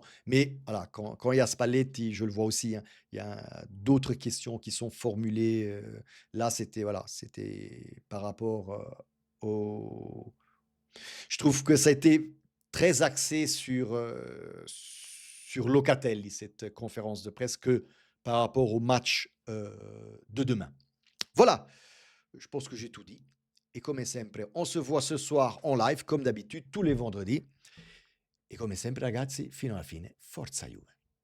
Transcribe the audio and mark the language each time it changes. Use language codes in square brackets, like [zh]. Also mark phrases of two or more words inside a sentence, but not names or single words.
[fr] Mais voilà, quand il y a Spalletti, je le vois aussi, hein, il y a d'autres questions qui sont formulées, là, c'était voilà, c'était par rapport, au je trouve que ça a été très axé sur Locatelli, cette conférence de presse, que par rapport au match, de demain. Voilà, je pense que j'ai tout dit et [it] come sempre [fr] on se voit ce soir en live comme d'habitude tous les vendredis [it] e come sempre ragazzi fino alla fine forza Juve.